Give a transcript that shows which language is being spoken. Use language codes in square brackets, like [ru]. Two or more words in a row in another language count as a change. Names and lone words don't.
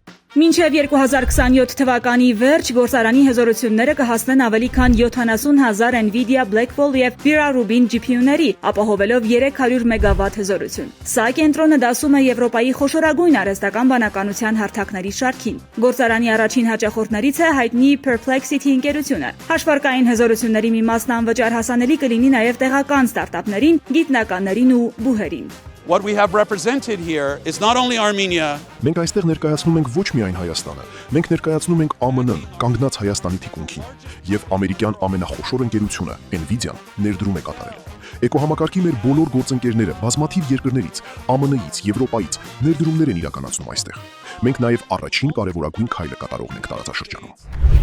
[hy] Մինչև 2027 թվականի վերջ գործարանի հզորությունները կհասնեն ավելի քան 70,000 Nvidia Blackwell եւ Vera Rubin GPU-ների, ապահովելով 300 մեգավատ հզորություն։ Սա կենտրոնը դասում է Եվրոպայի խոշորագույն արհեստական բանականության հարթակների շարքին։ Գործարանի առաջին հաճախորդներից է հայտնի Perplexity ընկերությունը։ Հաշվարկային հզորությունների մի մասն անվճար հասանելի կլինի նաև տեղական ստարտափներին, գիտնականներին ու բուհերին։ [en] What we have represented here is not only Armenia. [hy] Մենք այստեղ ներկայացնում ենք ոչ միայն Հայաստանը, մենք ներկայացնում ենք ԱՄՆ-ն, կանգնած Հայաստանի թիկունքին, եւ ամերիկյան ամենախոշոր ընկերությունը Nvidia-ն ներդրում է կատարել։ Էկոհամակարգի մեր բոլոր գործընկերները բազմաթիվ երկրներից, ԱՄՆ-ից, Եվրոպայից ներդրումներ են իրականացնում այստեղ։ Մենք նաև առաջին կարևորագույն քայլը կատարողն ենք տարածաշրջանում։